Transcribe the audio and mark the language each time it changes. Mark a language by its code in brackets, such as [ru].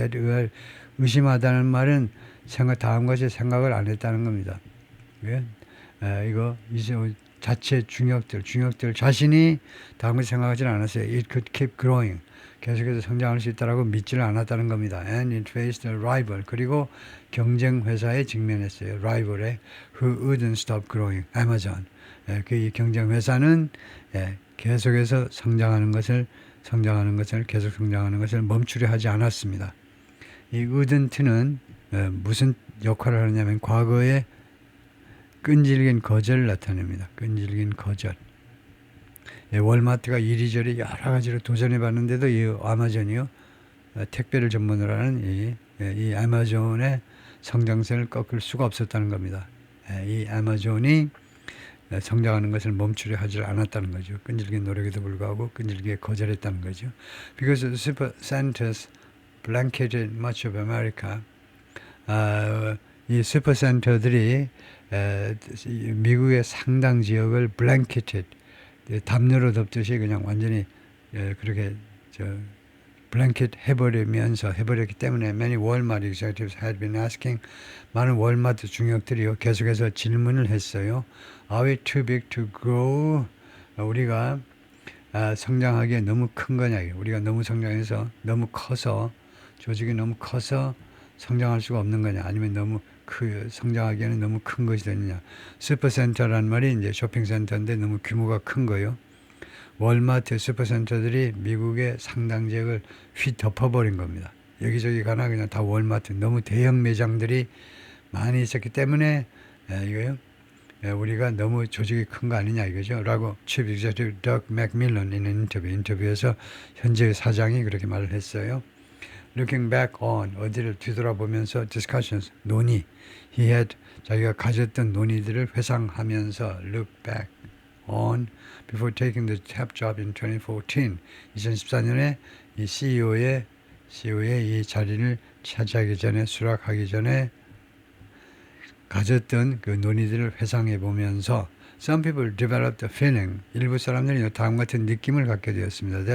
[ko] 데리아를 의심하다는 말은 다음 것에 생각을 안 했다는 겁니다. 이거 이제 자체 중역들 자신이 다음 것에 생각하지 않았어요. [en] It could keep growing. [ko] 계속해서 성장할 수 있다라고 믿지를 않았다는 겁니다. [en] And it faced a rival. [ko] 그리고 경쟁 회사에 직면했어요. [en] rival에 who wouldn't stop growing. Amazon. [ko] 그 경쟁 회사는 계속해서 성장하는 것을 계속 성장하는 것을 멈추려 하지 않았습니다. 이 wouldn't는 무슨 역할을 하느냐면 과거에 끈질긴 거절을 나타냅니다. 끈질긴 거절. 월마트가 이리저리 여러 가지로 도전해 봤는데도 이 아마존이요, 택배를 전문으로 하는 이 아마존의 성장세를 꺾을 수가 없었다는 겁니다. 이 아마존이 성장하는 것을 멈추려 하지 않았다는 거죠. 끈질긴 노력에도 불구하고 끈질기게 거절했다는 거죠. [en] Because the supercenters blanketed much of America. [ko] 이 슈퍼센터들이 미국의 상당 지역을 blanketed, 담요로 덮듯이 그냥 완전히 그렇게 블랭켓 해버렸기 때문에 [en] many Walmart executives had been asking, [ko] 많은 월마트 중역들이요 계속해서 질문을 했어요. [en] Are we too big to grow? [ko] 우리가 성장하기에 너무 큰 거냐? 우리가 너무 성장해서 너무 커서 조직이 너무 커서 성장할 수가 없는 거냐? 아니면 너무 성장하기에는 너무 큰 것이 되느냐? 슈퍼센터란 말이 이제 쇼핑센터인데 너무 규모가 큰 거요. 월마트 슈퍼센터들이 미국의 상당 지역을 휘덮어버린 겁니다. 여기저기 가나 그냥 다 월마트, 너무 대형 매장들이 많이 있었기 때문에 이거요, 우리가 너무 조직이 큰 거 아니냐 이거죠. 라고 Chief Executive Doug McMillon 인터뷰에서 현재의 사장이 그렇게 말을 했어요. [en] Looking back on, [ko] 어디를 뒤돌아보면서 [en] discussions, 논의, he had, [ko] 자기가 가졌던 논의들을 회상하면서 [en] look back on before taking the top job in 2014. [ko] 2014년에 이 CEO의 이 자리를 차지하기 전에, 수락하기 전에 가졌던 그 논의들을 회상해 보면서 [en] some people developed a feeling, [ko] 일부 사람들이 다음 같은 느낌을 갖게 되었습니다.